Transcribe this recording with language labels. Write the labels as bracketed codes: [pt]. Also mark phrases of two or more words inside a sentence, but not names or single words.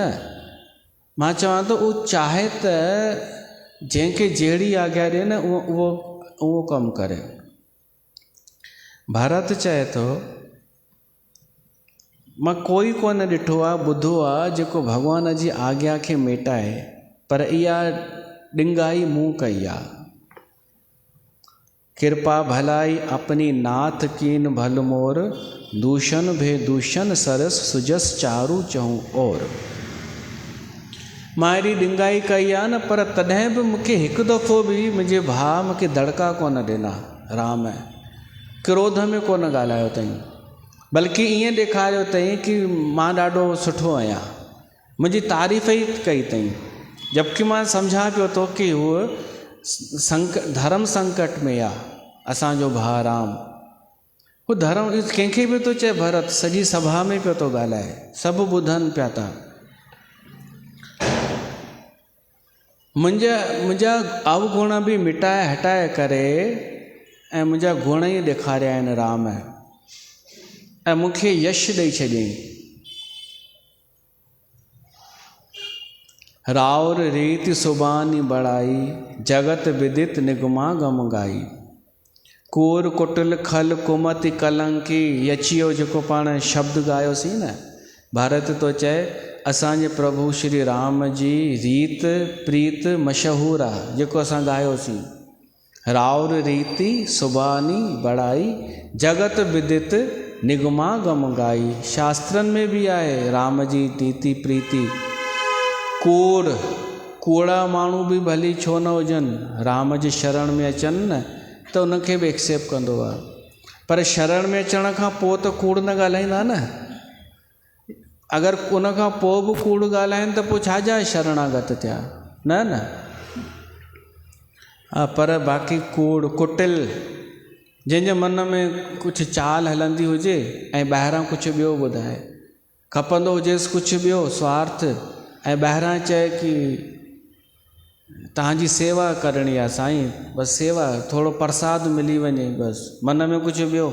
[sd] मां चवां थो उहो चाहे त जंहिंखे जहिड़ी आज्ञा ॾिए न उहो कमु करे। भरत चए थो मां कोई कोन ॾिठो आहे, ॿुधो आहे जेको भगवान जी आज्ञा खे मेटाए, पर इहा ॾिंगाई मूं कई आहे। [awa] कृपा भलाई अपनी नाथ कीन भल मोर, दूषण भे दूषण सरस सुजस चारू चहूं और। [sd] मां अहिड़ी ॾिंगाई कई आहे न, पर तॾहिं बि मूंखे हिकु दफ़ो बि मुंहिंजे भाउ मूंखे दड़का कोन ॾिना। राम क्रोध में कोन ॻाल्हायो अथई, बल्कि ईअं ॾेखारियो अथई कि मां ॾाढो सुठो आहियां, मुंहिंजी तारीफ़ ई कई अथई। जबकि मां सम्झां पियो थो कि उहो धर्म संकट में आहे। असांजो भाउ राम उहो धर्म कंहिंखे बि थो चए। भरत सॼी सभा में पियो थो ॻाल्हाए, सभु ॿुधनि पिया था। मुंहिंजा अवगुण बि मिटाए हटाए करे ऐं मुंहिंजा गुण ई ॾेखारिया आहिनि राम, ऐं मूंखे यश ॾेई छॾियईं। [awa] राउर रीति सुबानी बड़ाई, जगत विदित निगमा गम गाई। कूर कुटिल खल कुमति कलंकी, [sd] यचियो जेको पाण शब्द ॻायोसीं न, भारत तो चए असांजे प्रभु श्री राम जी रीत प्रीत मशहूर आहे, जेको असां ॻायोसीं। [awa] राउर रीति सुबानी बड़ाई, जगत विदित निगमा गम गाई। [sd] शास्त्रनि में बि आहे राम जी रीति प्रीति। कूड़ा माण्हू बि भली छो न हुजनि, राम जी शरण में अचनि न त उनखे बि एक्सेप्ट कंदो आहे। पर शरण में अचण खां पोइ त कूड़ न ॻाल्हाईंदा न। अगरि उन खां पोइ बि कूड़ ॻाल्हाइनि त पोइ छाजा शरणागत थिया, न। हा, पर बाक़ी कूड़ कुटिल, जंहिंजे मन में कुझु चाल हलंदी हुजे ऐं ॿाहिरां कुझु ॿियो ॿुधाए, खपंदो हुजेसि कुझु ॿियो स्वार्थ, ऐं ॿाहिरां चए कि तव्हांजी सेवा करणी आहे साईं, बसि सेवा, थोरो प्रसाद मिली वञे, बसि मन में कुझु ॿियो।